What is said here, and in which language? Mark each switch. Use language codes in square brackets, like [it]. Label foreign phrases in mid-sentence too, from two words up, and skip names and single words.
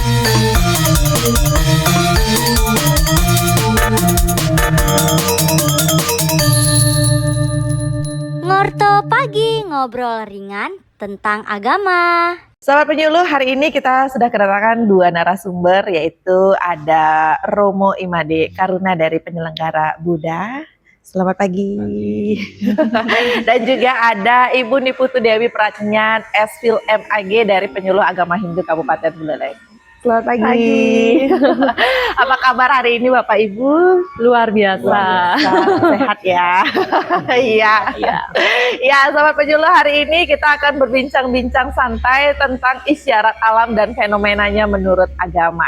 [id] Ngorte Pagi, ngobrol ringan tentang agama. Sahabat penyuluh, hari ini kita sudah kedatangan dua narasumber, yaitu ada Romo Imade Karuna dari penyelenggara Buddha. Selamat pagi. Dan juga ada Ibu Niputu Dewi Pratnyan, S.Phil MAG dari Penyuluh Agama Hindu Kabupaten Buleleng. Selamat pagi. Apa kabar hari ini Bapak Ibu? Luar biasa. Sehat ya. Iya. Ya, sahabat penyuluh, hari ini kita akan berbincang-bincang santai tentang isyarat alam dan fenomenanya menurut agama.